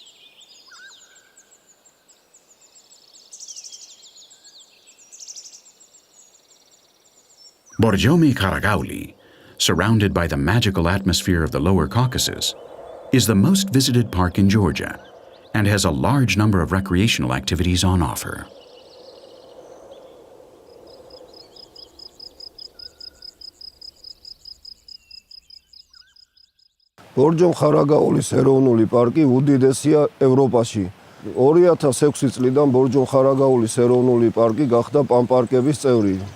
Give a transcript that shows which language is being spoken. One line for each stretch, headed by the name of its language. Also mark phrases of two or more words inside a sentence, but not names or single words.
English: Borjomi Kharagauli, surrounded by the magical atmosphere of the Lower Caucasus, is the most visited park in Georgia and has a large number of recreational activities on offer.
Georgian: ბორჯომ-ხარაგაულის ეროვნული პარკი უდიდესია ევროპაში. 2006 წლიდან ბორჯომ-ხარაგაულის ეროვნული პარკი გახდა პანპარკების წევრი.